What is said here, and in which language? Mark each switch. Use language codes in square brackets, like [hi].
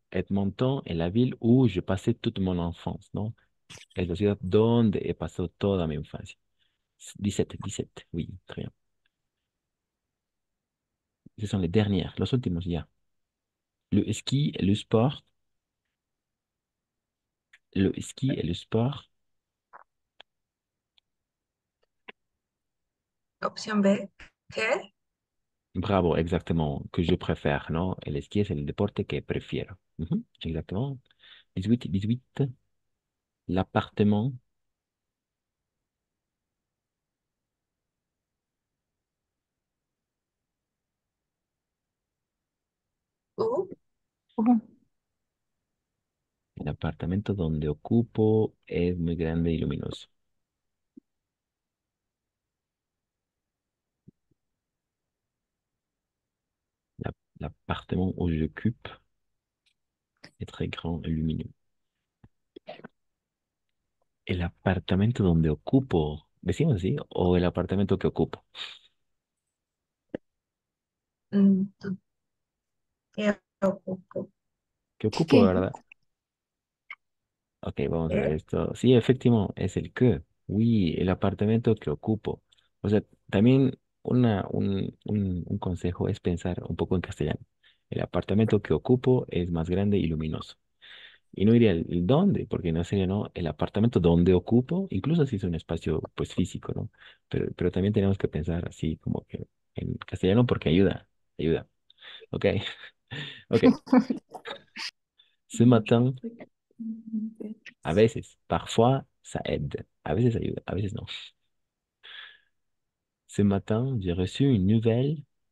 [fr] Edmonton est la ville où je passais toute mon enfance, ¿no? [es] Es la ciudad donde he pasado toda mi infancia. [fr] 17, 17, oui, très bien. Ce sont les dernières, [es] los últimos ya. [fr] Le ski et le sport. Le ski et le sport. [es] Opción B. ¿Qué? [fr] Bravo, exactement, que je préfère, ¿no? [es] El esquí es el deporte que prefiero. [fr] Exactement. 18, 18. L'appartement. U. ujú. [es] apartamento donde ocupo es muy grande y luminoso. [fr] L'appartement où j'occupe est très grand et lumineux. [es] El apartamento donde ocupo, ¿decimos así? ¿O el apartamento que ocupo? ¿Tú qué ocupo? Que ocupo, ¿Qué? ¿verdad? Ok, vamos a ver ¿Qué? esto. Sí, efectivamente, es el que. Oui, el apartamento que ocupo. O sea, también un consejo es pensar un poco en castellano. El apartamento que ocupo es más grande y luminoso. Y no diría el dónde, porque no sería, ¿no? El apartamento donde ocupo, incluso si es un espacio, pues, físico, ¿no? Pero también tenemos que pensar así como que en castellano porque ayuda, ayuda. Ok, ok. [fr] Ce matin, [es] a veces, [fr] parfois, ça aide. [es] A veces ayuda, a veces no. [fr] Ce matin, j'ai reçu une nouvelle.